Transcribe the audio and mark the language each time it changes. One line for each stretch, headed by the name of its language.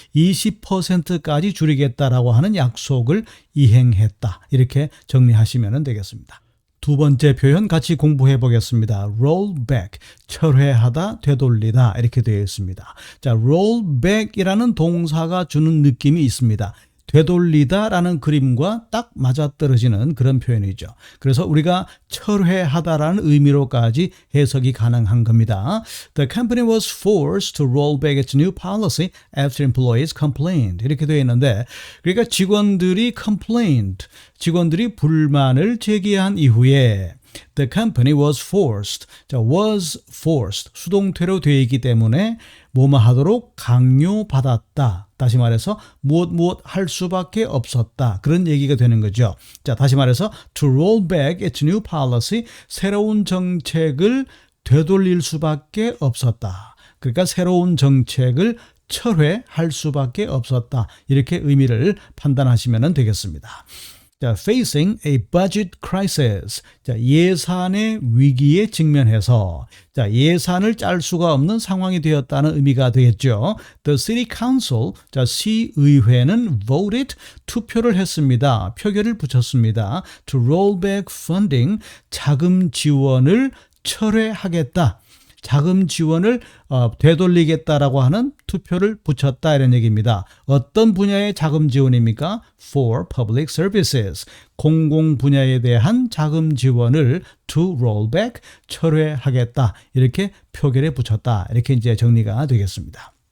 Korean: 20%까지 줄이겠다라고 하는 약속을 이행했다. 이렇게 정리하시면 되겠습니다. 두 번째 표현 같이 공부해 보겠습니다. roll back, 철회하다, 되돌리다 이렇게 되어 있습니다. 자, roll back이라는 동사가 주는 느낌이 있습니다. 되돌리다라는 그림과 딱 맞아떨어지는 그런 표현이죠. 그래서 우리가 철회하다라는 의미로까지 해석이 가능한 겁니다.
English: The company was forced to roll back its new policy after employees complained.
Korean: 이렇게 되어 있는데 그러니까 직원들이 complained, 직원들이 불만을 제기한 이후에
English: The company was forced. 자, was forced.
Korean: 수동태로 되어 있기 때문에 뭐뭐 하도록 강요받았다. 다시 말해서 무엇 할 수밖에 없었다. 그런 얘기가 되는 거죠. 자, 다시 말해서
English: to roll back its new policy.
Korean: 새로운 정책을 되돌릴 수밖에 없었다. 그러니까 새로운 정책을 철회할 수밖에 없었다. 이렇게 의미를 판단하시면 되겠습니다.
English: 자, facing a budget crisis.
Korean: 자, 예산의 위기에 직면해서 자, 예산을 짤 수가 없는 상황이 되었다는 의미가 되겠죠.
English: The City Council,
Korean: 자, 시의회는 voted, 투표를 했습니다. 표결을 붙였습니다.
English: To roll back funding,
Korean: 자금 지원을 철회하겠다. 자금 지원을 되돌리겠다라고 하는 투표를 붙였다 이런 얘기입니다. 어떤 분야의 자금 지원입니까?
English: For public services.
Korean: 공공 분야에 대한 자금 지원을
English: to roll back,
Korean: 철회하겠다. 이렇게 표결에 붙였다. 이렇게 이제 정리가 되겠습니다.